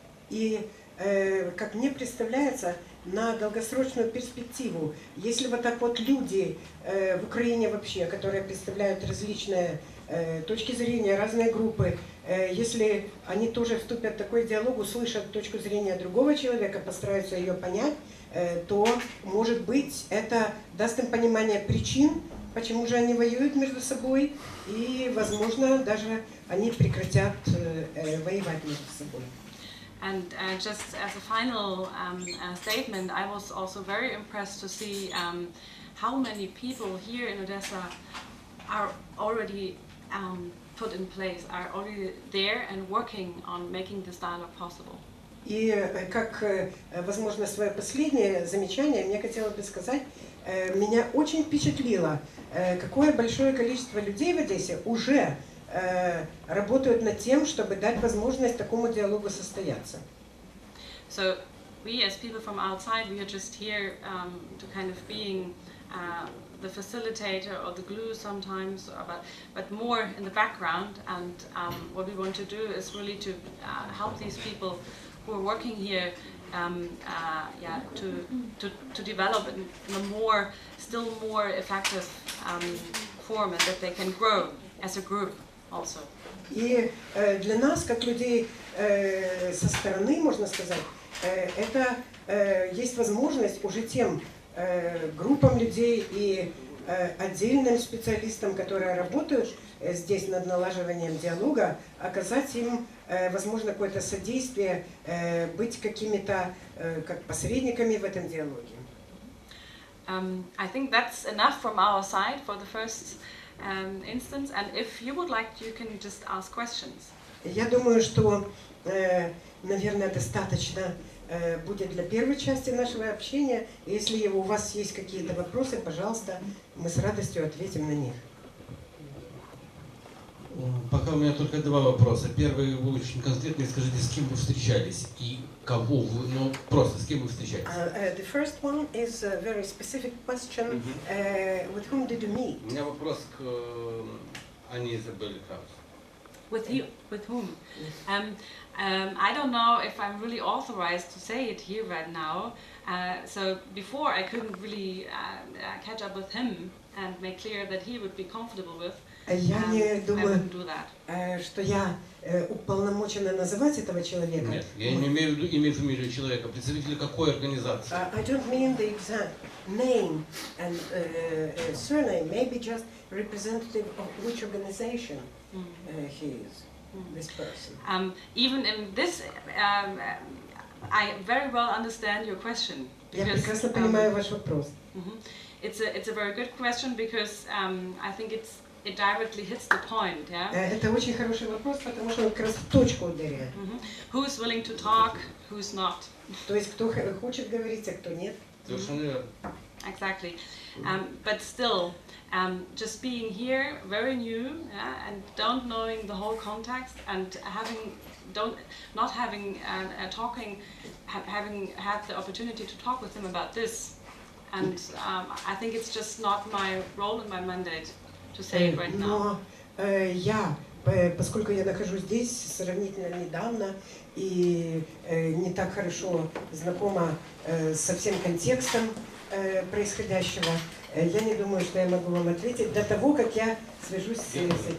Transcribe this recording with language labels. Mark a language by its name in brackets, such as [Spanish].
[Russian] И как мне представляется, на долгосрочную перспективу, если вот так вот люди в Украине вообще, которые представляют различные точки зрения, разные группы, если они тоже вступят в такой диалог, услышат точку зрения другого человека, постараются ее понять, то, может быть, это даст им понимание причин, почему же они воюют между собой, и, возможно, даже они прекратят воевать между собой. [English] And just as a final statement, I was also very impressed to see how many people here in Odessa are already put in place, are already there and working on making this dialogue possible. [Russian] И как, возможно, свое последнее замечание, мне хотелось бы сказать, меня очень впечатлило, какое большое количество людей в Одессе уже работают над тем, чтобы дать возможность такому диалогу состояться. [English] So we as people from outside, we are just here to kind of being the facilitator or the glue sometimes, but more in the background. And what we want to do is really to help these people who are working here, to develop in a more, still more effective form, and that they can grow as a group also. [Russian] И для нас, как людей со стороны, можно сказать, это есть возможность уже тем группам людей и отдельным специалистам, которые работают здесь над налаживанием диалога, оказать им, возможно, какое-то содействие, быть какими-то как посредниками в этом диалоге. [English] I think that's enough from our side for the first instance, and if you would like, you can just ask questions. [Russian] Я думаю, что, наверное, достаточно будет для первой части нашего общения. Если у вас есть какие-то вопросы, пожалуйста, мы с радостью ответим на них. Пока у меня только два вопроса. Первый, вы очень конкретный, скажите, с кем вы встречались и кого вы, ну просто с кем вы встречались? [English] The first one is a very specific question. With whom did you meet? [Russian] У меня вопрос к Анне Исабель Краус. [English] With whom? I don't know if I'm really authorized to say it here right now. So before I couldn't really catch up with him and make clear that he would be comfortable with. [Russian] Я не думаю, [English] do that. [Russian] что я уполномочена называть этого человека. Нет, я не имею в виду имя и фамилию человека, представителя какой организации. [English] I don't mean the exact name and surname, maybe just representative of which organization he is, this person. Even in this, I very well understand your question. [Russian] Я прекрасно понимаю ваш вопрос. [English] It's a very good question because I think it directly hits the point, yeah? [Russian] Это очень хороший вопрос, потому что он как раз в точку ударяет. [English] Who's willing to talk, who's not? [Russian] То есть кто хочет говорить, а кто нет. Совершенно верно. [English] Exactly. But still, just being here, very new, yeah, and don't knowing the whole context, and having had the opportunity to talk with him about this, and I think it's just not my role and my mandate to say it right now. [Russian] Но я, поскольку я нахожусь здесь сравнительно недавно и не так хорошо знакома со всем контекстом происходящего, я не думаю, что я могу вам ответить до того, как я свяжусь с этим